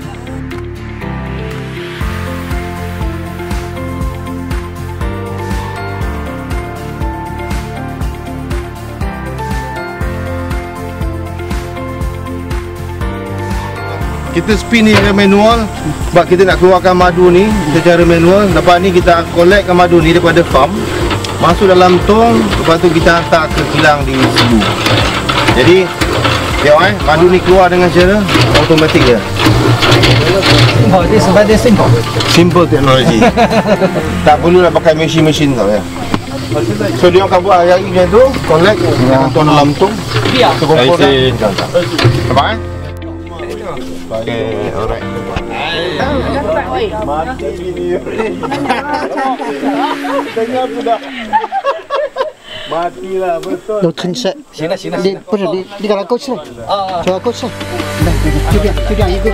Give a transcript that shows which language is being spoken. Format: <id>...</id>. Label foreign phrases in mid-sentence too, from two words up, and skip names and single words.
<ms>Kita spin ni dengan manual sebab kita nak keluarkan madu ni secara manual. Lepas ni kita collectkan madu ni daripada farm, masuk dalam tong, lepas tu kita hantar ke kilang di Cebu. Jadi tengok madu ni keluar dengan cara automatik je.</ms> <en>This is very simple.</en> <ms>Simple teknologi. Tak perlu nak pakai mesin-mesin tau ya. So dia akan buat hari-hari macam tu, collect, tong dalam tong. Ya. Terkumpul dah. Nampak</ms> <en>Okay, alright.</en> <ms>Mati video. Dengar sudah. Matilah betul.</ms> <zh>都吞塞。行了行了，你不是你给它勾起来，叫它勾起来。来，就这样一个个。</zh>